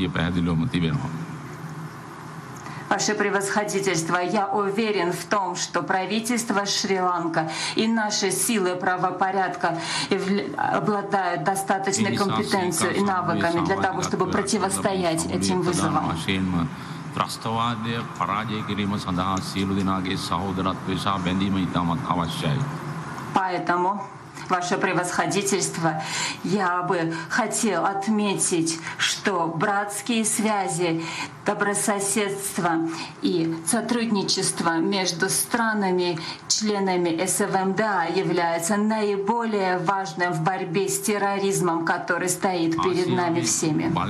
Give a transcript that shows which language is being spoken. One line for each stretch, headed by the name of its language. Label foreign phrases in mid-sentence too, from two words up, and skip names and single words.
Russian: Ваше превосходительство, я уверен в том, что правительство Шри-Ланка и наши силы правопорядка обладают достаточной компетенцией и навыками для того, чтобы противостоять этим вызовам.
Sinhala: ත්‍රස්තවාදය පරාජය කිරීම සඳහා සියලු දෙනාගේ සහෝදරත්වය සහ බැඳීම ඉතාමත් අවශ්‍යයි.
Russian: Поэтому, Ваше превосходительство, я бы хотел отметить, что братские связи, добрососедство и сотрудничество между странами, членами СВМДА является наиболее важным в борьбе с терроризмом, который стоит перед нами всеми.